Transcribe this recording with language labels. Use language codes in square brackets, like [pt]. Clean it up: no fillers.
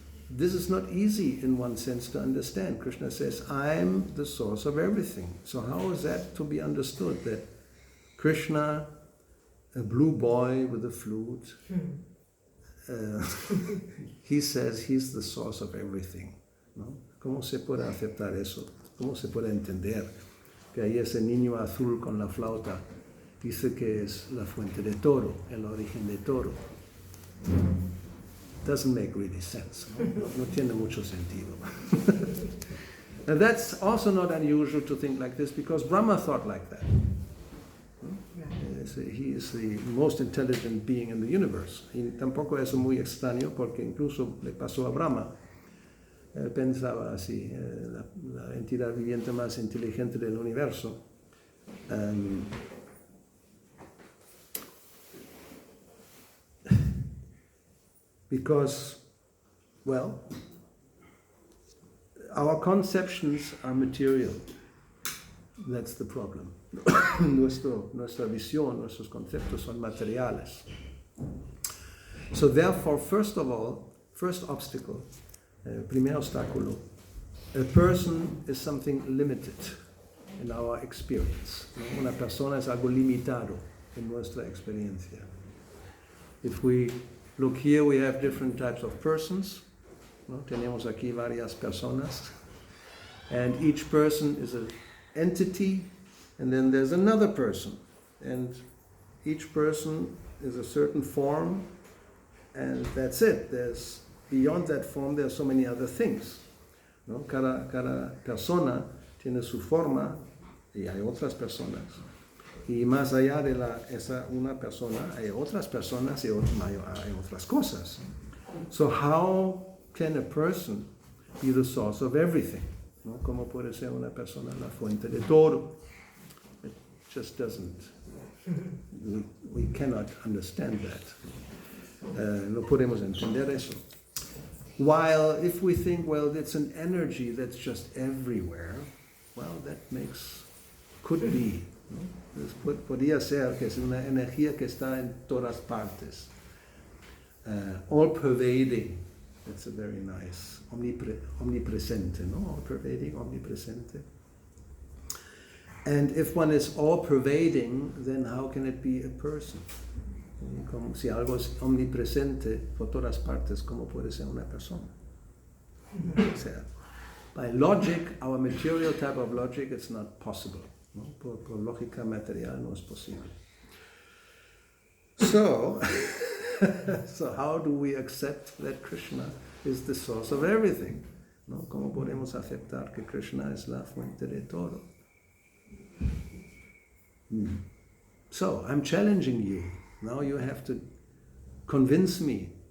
[en] this is not easy in one sense to understand. Krishna says, I'm the source of everything. So how is that to be understood? That Krishna, a blue boy with a flute, he says he's the source of everything, ¿no? [es] ¿Cómo se puede aceptar eso? ¿Cómo se puede entender que ahí ese niño azul con la flauta dice que es la fuente de todo, el origen de todo? [en] Doesn't make really sense. [es] No tiene mucho sentido. [en] And that's also not unusual to think like this, because Brahma thought like that. He is the most intelligent being in the universe. [es] Y tampoco es muy extraño, porque incluso le pasó a Brahma. Él pensaba así, la entidad viviente más inteligente del universo. [en] Because, well, our conceptions are material. That's the problem. [es] Nuestra visión, nuestros conceptos son materiales. [en] So therefore, first of all, first obstacle, [es] primer obstáculo, [en] a person is something limited in our experience. [es] Una persona es algo limitado en nuestra experiencia. [en] If we look here, we have different types of persons. [es] ¿No? Tenemos aquí varias personas. [en] And each person is an entity, and then there's another person. And each person is a certain form, and that's it. There's, beyond that form, there are so many other things. [es] ¿No? Cada persona tiene su forma, y hay otras personas. Y más allá de esa una persona, hay otras personas y hay otras cosas. [en] So how can a person be the source of everything? [es] ¿No? ¿Cómo puede ser una persona la fuente de todo? [en] It just doesn't. We cannot understand that. [es] No podemos entender eso. [en] While if we think, well, it's an energy that's just everywhere, well, that could be. [es] ¿No? Podría ser que es una energía que está en todas partes. [en] All pervading. That's a very nice, omnipresente, no? All pervading, omnipresente. And if one is all pervading, then how can it be a person? [es] Como si algo es omnipresente por todas partes, ¿cómo puede ser una persona? O sea, [en] by logic, our material type of logic, it's not possible. ¿No? [es] Por lógica material no es posible. [en] So, so how do we accept that Krishna is the source of everything? [es] ¿No? ¿Cómo podemos aceptar que Krishna es la fuente de todo? [en] So, I'm challenging you. Now you have to convince me.